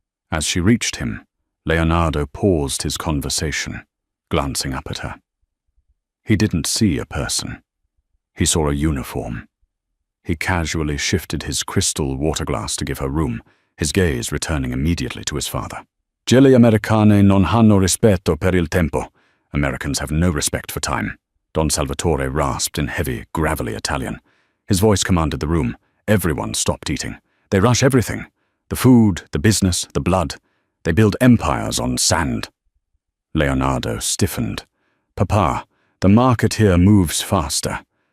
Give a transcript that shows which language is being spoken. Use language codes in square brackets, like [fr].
[en] As she reached him, Leonardo paused his conversation, glancing up at her. He didn't see a person. He saw a uniform. He casually shifted his crystal water glass to give her room, his gaze returning immediately to his father. [it] Gli americani non hanno rispetto per il tempo. [en] Americans have no respect for time, Don Salvatore rasped in heavy, gravelly Italian. His voice commanded the room. Everyone stopped eating. They rush everything. The food, the business, the blood. They build empires on sand. Leonardo stiffened. Papa, the market here moves faster.